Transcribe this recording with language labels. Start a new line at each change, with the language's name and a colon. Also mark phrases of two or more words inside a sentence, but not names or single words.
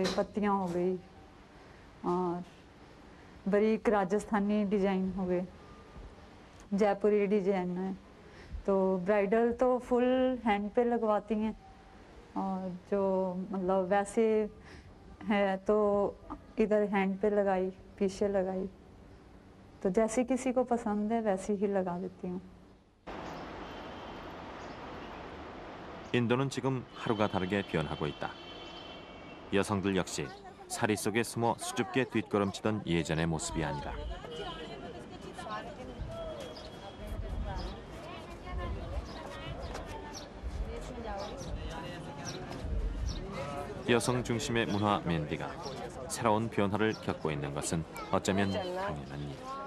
Hindi: पत्तियाँ हो गई और बारीक राजस्थानी डिज़ाइन हो गए जयपुरी डिजाइन है तो ब्राइडल तो
English: full hand
Hindi: पे लगवाती हैं और जो मतलब वैसे है तो इधर हैंड पे लगाई पीछे लगाई तो जैसी किसी को पसंद है वैसी ही लगा देती हूँ.
Korean: 인도는 지금 하루가 다르게 변하고 있다. 여성들 역시 사리 속에 숨어 수줍게 뒷걸음치던 예전의 모습이 아니다. 여성 중심의 문화 맨디가 새로운 변화를 겪고 있는 것은 어쩌면 당연한 일.